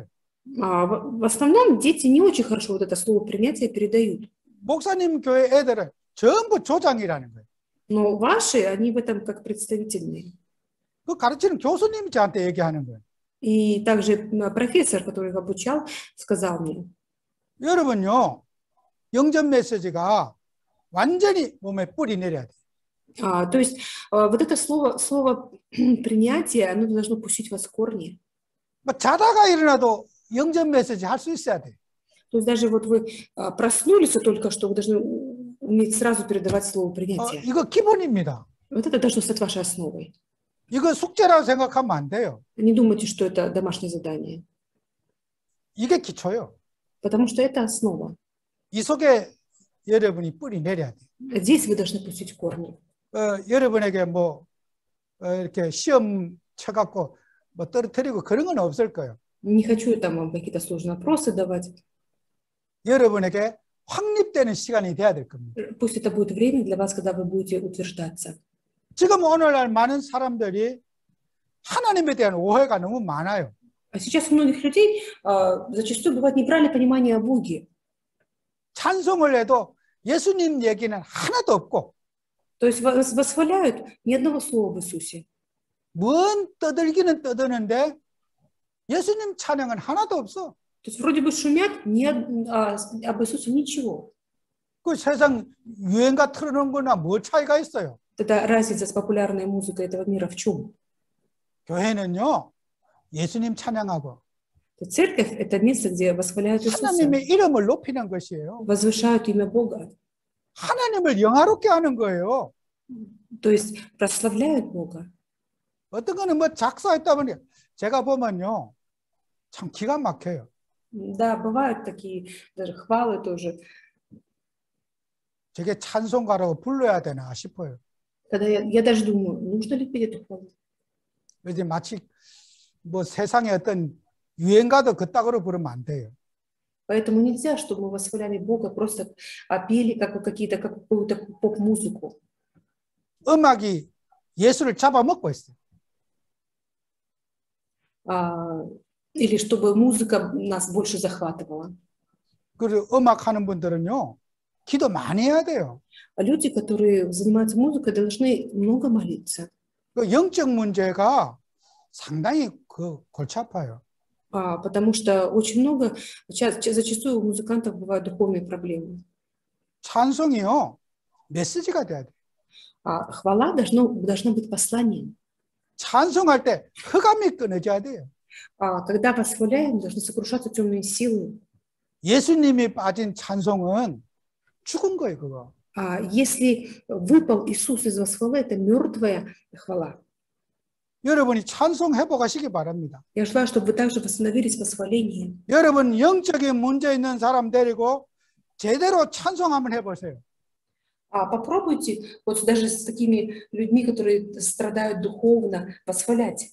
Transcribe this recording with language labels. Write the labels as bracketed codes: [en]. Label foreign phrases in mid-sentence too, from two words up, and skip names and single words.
[ru] В основном дети не очень хорошо вот это слово принятия передают. [ko] 목사님 교회 애들은 전부 조장이라는 거예요. [ru] Но ваши, они в этом как представительные. [ko] 그 가르치는 교수님이 저한테 얘기하는 거예요. [ru] И также профессор, который их обучал, сказал мне: [ko] 여러분요, 영접 메시지가 완전히 몸에 뿌리 내려야 돼요. [ru] То есть вот это слово принятие, оно должно пустить вас в корни. [ko] 뭐 자다가 일어나도 영접 메시지 할 수 있어야 돼요. [ru] То есть даже вот вы проснулись только что, вы должны уметь сразу передавать слово принятия. [ko] 이거 기본입니다. [ru] Вот это должно стать вашей основой. [ko] 이거 숙제라고 생각하면 안 돼요. [ru] Не думайте, что это домашнее задание, [ko] 이게 기초예요. [ru] потому что это основа. [ko] 이 속에 여러분이 뿌리 내려야 돼요. [ru] Здесь вы должны пустить корни. [ko] 여러분에게 뭐 이렇게 시험 쳐갖고 뭐 떨어뜨리고 그런 건 없을 거예요. [ru] Не хочу там вам какие-то сложные вопросы давать. [ko] 여러분에게 확립되는 시간이 돼야 될 겁니다. [ru] Пусть это будет время для вас, когда вы будете утверждаться. [ko] 지금 오늘날 많은 사람들이 하나님에 대한 오해가 너무 많아요. [ru] А сейчас у многих людей зачастую бывает неправильное понимание о Боге. [ko] 찬송을 해도 예수님 얘기는 하나도 없고 [ru] То есть восхваляют ни одного слова в Иисусе. [ko] 뭔 떠들기는 떠드는데 예수님 찬양은 하나도 없어. [ru] То есть вроде бы шумят, об Иисусе ничего. [ko] 그 세상 유행가 틀어놓은 거나 뭐 차이가 있어요? [ru] Тогда разница с популярной музыкой этого мира в чем? [ko] 교회는요, 예수님 찬양하고 [ru] Церковь – это место, где восхваляют Иисуса, [ko] 하나님의 이름을 높이는 것이에요. [ru] возвышают имя Бога, [ko] 하나님을 영화롭게 하는 거예요. [ru] то есть прославляют Бога. [ko] 어떤 거는 뭐 작사했다 보니 제가 보면요, 참 기가 막혀요. [ru] Да, бывают такие даже хвалы тоже. [ko] 저게 찬송가라고 불러야 되나 싶어요. [ru] Когда я даже думаю, нужно ли петь эту хвалу? [ko] 이제 마치 뭐 세상의 어떤 유행가도 그따구로 부르면 안 돼요. [ru] Поэтому нельзя, чтобы мы восхваляли Бога, просто пели какую-то поп-музыку. [ko] 음악이 예수를 잡아먹고 있어요. [ru] Или чтобы музыка нас больше захватывала. [ko] 그리고 음악하는 분들은요, 기도 많이 해야 돼요. [ru] Люди, которые занимаются музыкой, должны много молиться. [ko] 그 영적 문제가 상당히 골치 아파요. [ru] Потому что очень много, зачастую у музыкантов бывают духовные проблемы. [ko] 찬송이요, 메시지가 돼야 돼요. [ru] Хвала должна быть посланием. [ko] 찬송할 때 흑암이 끊어져야 돼요. [ru] Когда восхваляем, должны сокрушаться темные силы. [ko] 예수님이 빠진 찬송은 죽은 거예요, 그거. [ru] Если выпал Иисус из восхвалы, это мертвая хвала. [ko] 여러분이 찬송 회복하시기 바랍니다. [ru] Я желаю, чтобы вы также восстановились в восхвалении. [ko] 여러분 영적인 문제 있는 사람 데리고 제대로 찬송 한번 해보세요. [ru] Попробуйте вот даже с такими людьми, которые страдают духовно, восхвалять.